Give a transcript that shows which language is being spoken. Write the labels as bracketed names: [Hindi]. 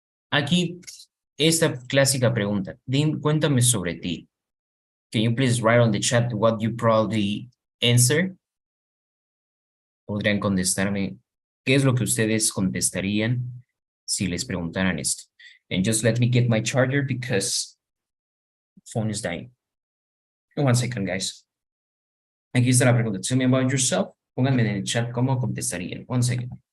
[Spanish] Aquí, esta clásica pregunta. Cuéntame sobre ti. [English] Can you please write on the chat what you probably answer? [Spanish] Podrían contestarme qué es lo que ustedes contestarían si les preguntaran esto. [English] And just let me get my charger because phone is dying. One second, guys. [Spanish] Aquí está la pregunta. [English] Tell me about yourself. [Spanish] Pónganme en el chat cómo contestarían. [English] One second.